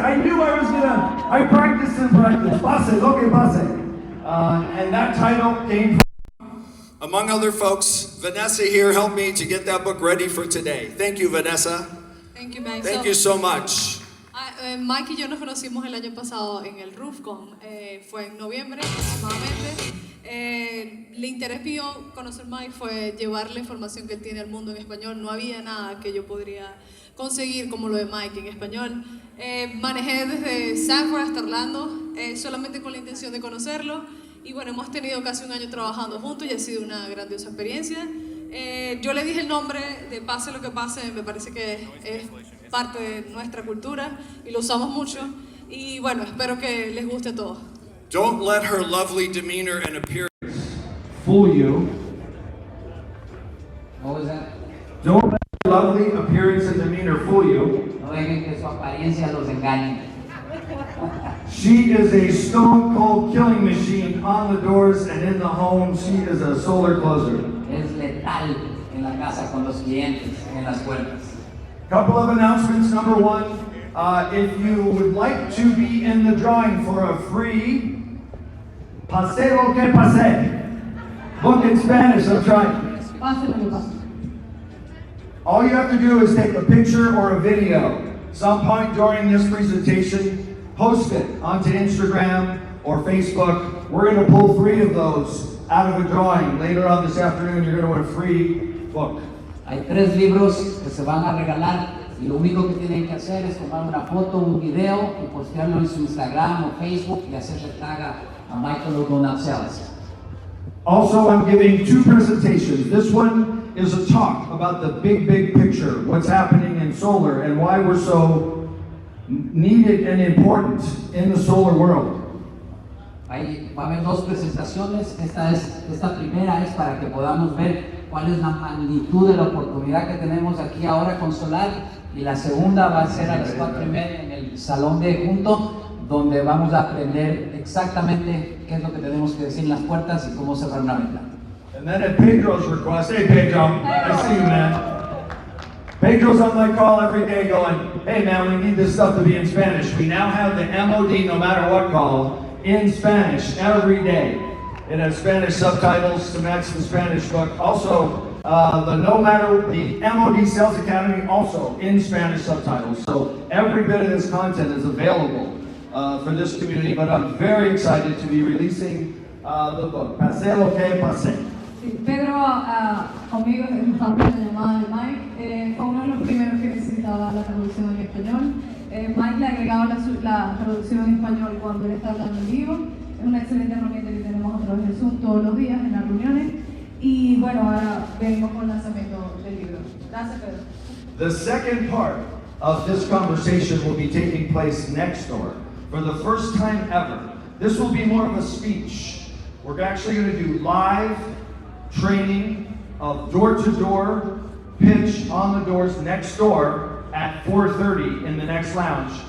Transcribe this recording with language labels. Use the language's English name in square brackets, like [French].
[English] I knew I was gonna, I practiced and practiced. Pase lo que pase. And that title came from, among other folks, Vanessa here helped me to get that book ready for today. Thank you, Vanessa. Thank you, Mike. Thank you so much. [Spanish] Mike y yo nos conocimos el año pasado en el RoofCon, fue en noviembre aproximadamente. El interés mío conocer Mike fue llevar la información que él tiene al mundo en español. No había nada que yo podría conseguir como lo de Mike en español. Manejé desde Sanford hasta Orlando, solamente con la intención de conocerlo. Y bueno, hemos tenido casi un año trabajando juntos y ha sido una grandiosa experiencia. Yo le dije el nombre de Pase lo que pase, me parece que es parte de nuestra cultura y lo usamos mucho. Y bueno, espero que les guste a todos. [English] Don't let her lovely demeanor and appearance fool you. What was that? Don't let her lovely appearance and demeanor fool you. [Spanish] No dejen que su apariencia los engañe. [English] She is a stone cold killing machine on the doors and in the home. She is a solar closer. [Spanish] Es letal en la casa con los clientes, en las puertas. [English] Couple of announcements. Number one, if you would like to be in the drawing for a free Pase lo que pase book in Spanish, I'm trying. All you have to do is take a picture or a video some point during this presentation, post it onto Instagram or Facebook. We're going to pull 3 of those out of a drawing. Later on this afternoon, you're going to win a free book. [Spanish] Hay 3 libros que se van a regalar y lo único que tienen que hacer es tomar una foto, un video y postearlo en su Instagram o Facebook y hacerle tag a Michael O'Donnell Sales. [English] Also, I'm giving 2 presentations. This one is a talk about the big picture, what's happening in solar and why we're so needed and important in the solar world. [Spanish] Ahí va a haber 2 presentaciones. Esta primera es para que podamos ver cuál es la magnitud de la oportunidad que tenemos aquí ahora con solar, y la segunda va a ser a las 4:30 en el salón de junto, donde vamos a aprender exactamente qué es lo que tenemos que decir en las puertas y cómo cerrar una venta. [English] And then at Pedro's request, hey Pedro, I see you, man. Pedro's on my call every day going, hey man, we need this stuff to be in Spanish. We now have the MOD, no matter what call, in Spanish every day. It has Spanish subtitles to match the Spanish book. Also, the MOD Sales Academy also in Spanish subtitles. So every bit of this content is available for this community, but I'm very excited to be releasing the book, Pase lo que pase. [Spanish] Sí, Pedro conmigo estaba en la llamada de Mike, fue uno de los primeros que necesitaba la traducción en español. Mike le agregaba la traducción en español cuando él está hablando en vivo. Es una excelente herramienta que tenemos a través de Zoom todos los días en las reuniones. Y bueno, ahora venimos con el lanzamiento del libro. Gracias, Pedro. [English] The second part of this conversation will be taking place next door for the first time ever. This will be more of a speech. We're actually going to do live training of door-to-door pitch on the doors next door at 4:30 in the next lounge.